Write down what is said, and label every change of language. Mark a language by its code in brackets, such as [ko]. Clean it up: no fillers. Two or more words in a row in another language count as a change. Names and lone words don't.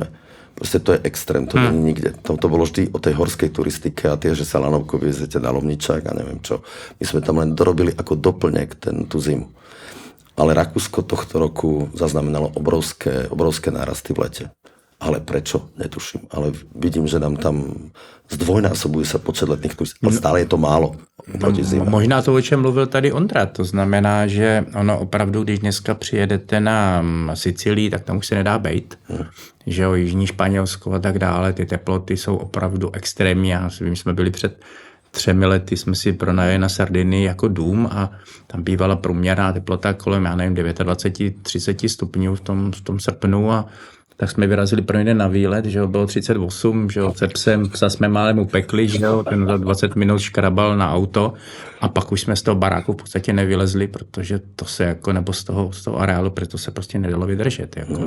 [sk] Proste to je extrém, to nie je nikde. To bolo vždy o tej horskej turistike a tie, že sa lanovkou vyvezete na Lovničák a neviem čo. My sme tam len dorobili ako doplnek tú zimu. Ale Rakúsko tohto roku zaznamenalo obrovské nárasty v lete. Ale prečo? Netuším. Ale vidím, že nám tam zdvojnásobuje sa počet letných turistů. Ale stále je to málo. [cs] Možná to, o čem mluvil tady Ondra. To znamená, že ono opravdu, když dneska přijedete na Sicílii, tak tam už se nedá bejt. Že jo, jižní Španělsko a tak dále, ty teploty jsou opravdu extrémní. Já si vím, jsme byli před 3 lety, jsme si pronajeli na Sardinii jako dům a tam bývala průměrná teplota kolem, já nevím, 29-30 stupňů v tom srpnu a tak jsme vyrazili pro jeden na výlet, že jo, bylo 38, že jo, se psem, psa jsme málem upekli, že jo, ten za 20 minut škrabal na auto a pak už jsme z toho baráku v podstatě nevylezli, protože to se jako, nebo z toho areálu, protože se prostě nedalo vydržet, jako.